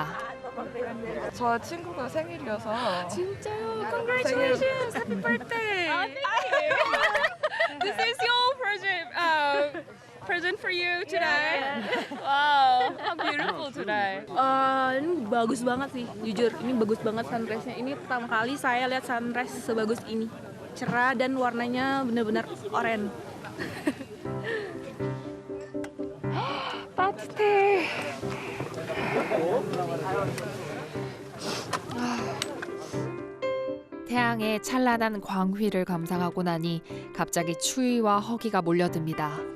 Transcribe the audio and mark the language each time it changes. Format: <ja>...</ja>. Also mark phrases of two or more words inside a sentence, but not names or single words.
<ko>저 친구가 생일이어서. 진짜요?</ko> <en>Congratulations! Happy birthday! This is your present for you today. Wow, how beautiful today.</en> <id>Ini bagus banget sih, jujur. Ini bagus banget sunrise-nya. Ini pertama kali saya lihat sunrise sebagus ini. Cerah dan warnanya benar-benar oranye.</id> <ko>따뜻해. 태양의 찬란한 광휘를 감상하고 나니 갑자기 추위와 허기가 몰려듭니다.</ko>